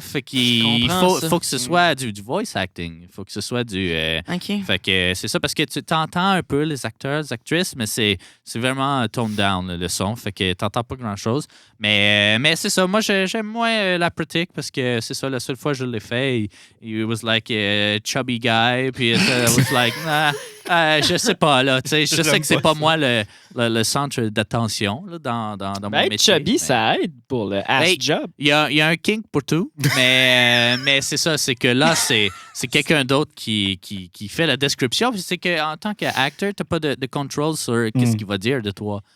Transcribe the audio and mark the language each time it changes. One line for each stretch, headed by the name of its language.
French: Fait qu'il faut que ce soit du voice acting. Il faut que ce soit du... OK. Fait que c'est ça, parce que tu t'entends un peu les acteurs, les actrices, mais c'est vraiment
English: toned down
French: le son. Fait que t'entends pas grand-chose. Mais c'est ça. Moi, j'aime moins la pratique parce que c'est ça, la seule fois que je l'ai fait,
English: he was like a chubby guy.
French: Puis
English: I was like,
French: je sais pas, là. Je sais que c'est pas moi le centre d'attention là, dans mon métier. Chubby, ça aide pour le
English: ass job.
French: Il y a un kink pour tout, mais c'est ça, c'est que là, c'est quelqu'un d'autre qui fait la description. Puis c'est qu'en tant qu'acteur, t'as pas de contrôle sur qu'est-ce qu'il va dire de toi.